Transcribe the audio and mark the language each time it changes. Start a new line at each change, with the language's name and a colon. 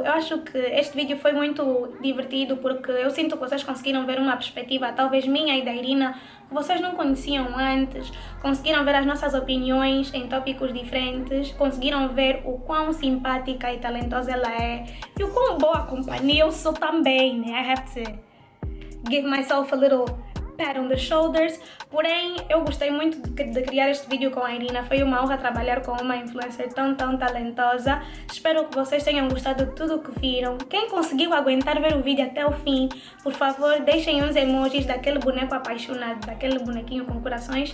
Portuguese: Eu acho que este vídeo foi muito divertido porque eu sinto que vocês conseguiram ver uma perspectiva, talvez minha e da Irina, que vocês não conheciam antes. Conseguiram ver as nossas opiniões em tópicos diferentes. Conseguiram ver o quão simpática e talentosa ela é. E o quão boa companhia eu sou também, né?
English: I have to give myself a little pat on the shoulders.
Portuguese: Porém, eu gostei muito de criar este vídeo com a Irina. Foi uma honra trabalhar com uma influencer tão talentosa. Espero que vocês tenham gostado de tudo o que viram. Quem conseguiu aguentar ver o vídeo até o fim, por favor, deixem uns emojis daquele boneco apaixonado, daquele bonequinho com corações.